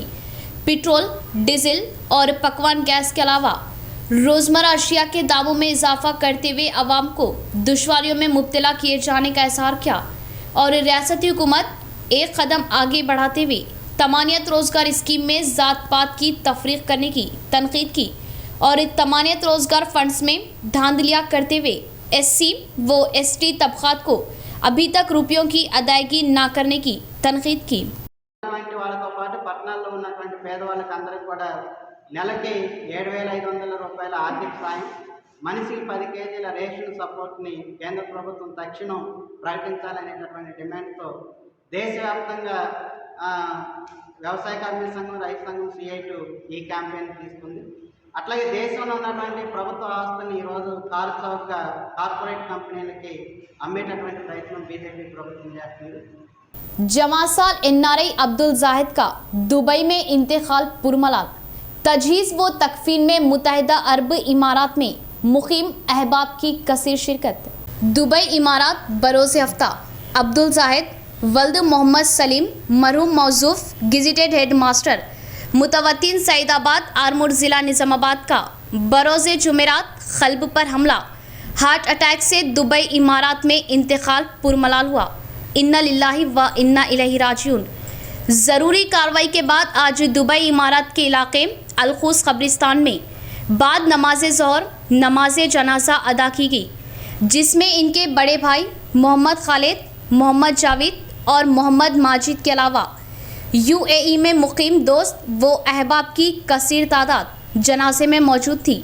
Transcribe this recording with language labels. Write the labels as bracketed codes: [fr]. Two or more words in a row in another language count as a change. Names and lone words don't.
[ur] پٹرول، ڈیزل اور پکوان گیس کے علاوہ روزمرہ اشیا کے داموں میں اضافہ کرتے ہوئے عوام کو دشواریوں میں مبتلا کیے جانے کا اظہار کیا اور ریاستی حکومت ایک قدم آگے بڑھاتے ہوئے طمانیت روزگار اسکیم میں ذات پات کی تفریق کرنے کی تنقید کی اور طمانیت روزگار فنڈز میں دھاندلیاں کرتے ہوئے SC و ST طبقات کو ابھی تک روپیوں کی ادائیگی نہ کرنے کی تنقید کی. [te] వంటి వాళ్ళతో పాటు పట్టణాల్లో ఉన్నటువంటి పేదవాళ్ళకి అందరికీ కూడా నెలకి 7,500 రూపాయల ఆర్థిక సాయం, మనిషికి 10 కేజీల రేషన్ సపోర్ట్ని కేంద్ర ప్రభుత్వం తక్షణం ప్రకటించాలనేటటువంటి డిమాండ్తో దేశవ్యాప్తంగా వ్యవసాయ కార్మిక సంఘం, రైతు సంఘం, CITU ఈ క్యాంపెయిన్ తీసుకుంది. అట్లాగే దేశంలో ఉన్నటువంటి ప్రభుత్వ ఆస్తులను ఈరోజు కారు చౌకగా కార్పొరేట్ కంపెనీలకి అమ్మేటటువంటి ప్రయత్నం బీజేపీ ప్రభుత్వం చేస్తుంది. [ur] جماسال NRI عبدالزاہد کا دبئی میں انتقال پرملال، تجہیز و تکفین میں متحدہ عرب امارات میں مقیم احباب کی کثیر شرکت. دبئی امارات بروز ہفتہ عبدالزاہد ولد محمد سلیم مرحوم موصوف [en] gazetted head master [ur] متوطن سعیدآباد آرمور ضلع نظام آباد کا بروز جمعرات قلب پر حملہ, [en] heart attack [ur] سے دبئی امارات میں انتقال پرملال ہوا. [ar] إنا لله وإنا إليه راجعون. [ur] ضروری کارروائی کے بعد آج دبئی امارات کے علاقے الخوص قبرستان میں بعد نماز ظہر نماز جنازہ ادا کی گئی، جس میں ان کے بڑے بھائی محمد خالد، محمد جاوید اور محمد ماجد کے علاوہ UAE میں مقیم دوست و احباب کی کثیر تعداد جنازے میں موجود تھی.